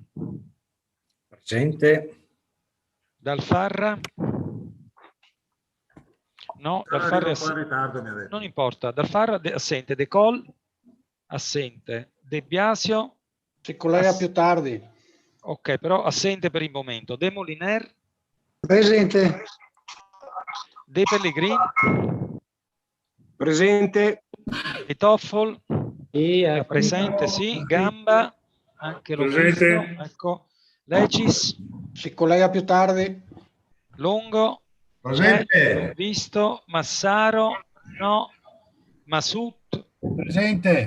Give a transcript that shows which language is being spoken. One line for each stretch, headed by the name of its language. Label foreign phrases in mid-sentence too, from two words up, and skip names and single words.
Italian: Presente. Dalfarra. No, Dalfarra è assente. In ritardo, mi ha detto. Non importa. Dalfarra assente. De Col assente. De Biasio Si collega più tardi. ok, però assente per il momento. De Moliner. Presente. De Pellegrin. Presente. De Toffol. Presente, sì. Gamba. Anche l'ho visto. Ecco. Legis. Si collega più tardi. Longo. Presente. Visto. Massaro. No. Masut. Presente.